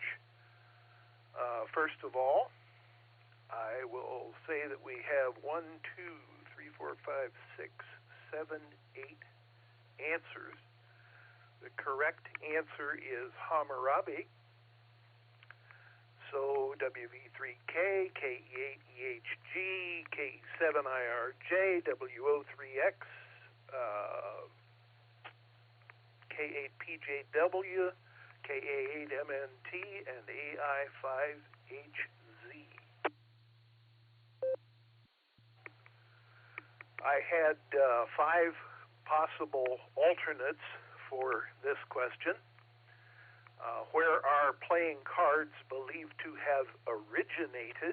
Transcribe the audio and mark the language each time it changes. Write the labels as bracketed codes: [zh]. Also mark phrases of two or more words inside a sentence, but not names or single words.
[en] First of all, I will say that we have 1, 2, 3, 4, 5, 6, 7, 8 answers. The correct answer is Hammurabi. So WV3K, KE8EHG, KE7IRJ, WO3X, K8PJW, KA8MNT, and AI5HZ. I had 5 possible alternates for this question. Where are playing cards believed to have originated?